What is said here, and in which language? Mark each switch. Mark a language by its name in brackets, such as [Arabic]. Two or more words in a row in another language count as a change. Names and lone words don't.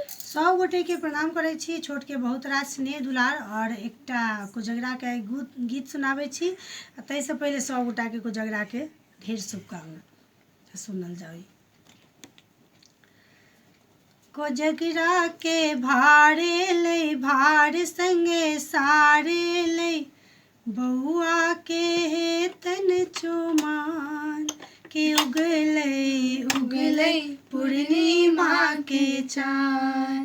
[Maithili] सब गोटे के प्रणाम करै छी। छोट के बहुत रास स्नेह दुलार और एकटा कोजगरा के गीत सुनाबै छी। तै से पहले सब गोटा के कोजगरा के ढेर शुभकामना। सुनल जाई। कोजगरा के भारे ले भार संगे सारे ले, बउआ के हेतन चुमान कि उगले उगले पूर्णिमा के चाँद।